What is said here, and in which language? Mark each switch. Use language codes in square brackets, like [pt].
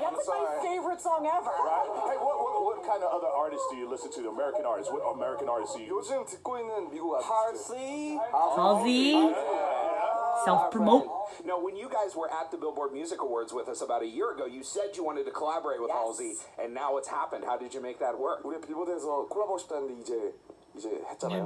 [en] That's my favorite song ever. Hey, what kind of other artists do you listen to? American artists. What American artists do you use? [ko] 요즘 듣고 있는 미국 아티스트. [en] Halsey. Self-promote. Now, when you guys were at the Billboard Music Awards with us about a year ago, you said you wanted to collaborate with Halsey, and now it's happened. How did you make that work? [ko] 우리 빌보드에서 콜라보하고 싶다는데 이제 했잖아요.